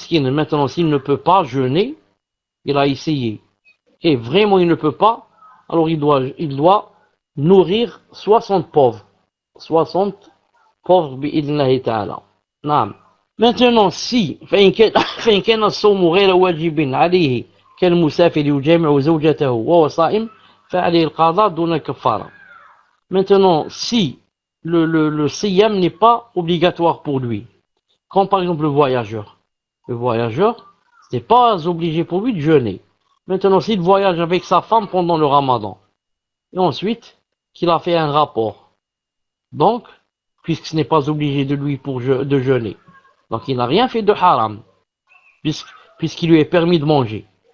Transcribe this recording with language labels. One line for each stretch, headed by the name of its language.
French: Maintenant, s'il ne peut pas jeûner, il a essayé, et vraiment il ne peut pas, alors il doit nourrir 60 pauvres. 60 pauvres,
Arabic: bi'idhnillahi ta'ala.
French: Naam. Maintenant, si,
Arabic: فإن كان الصوم غير واجب عليه كالمسافر يجامع زوجته وهو صائم فعليه القضاء دون الكفارة.
French: Maintenant, si le siyam n'est pas obligatoire pour lui, comme par exemple le voyageur. Le voyageur, ce n'est pas obligé pour lui de jeûner. Maintenant, s'il voyage avec sa femme pendant le ramadan, et ensuite qu'il a fait un rapport, donc, puisque ce n'est pas obligé de lui de jeûner, donc il n'a rien fait de haram, puisqu'il lui est permis de manger.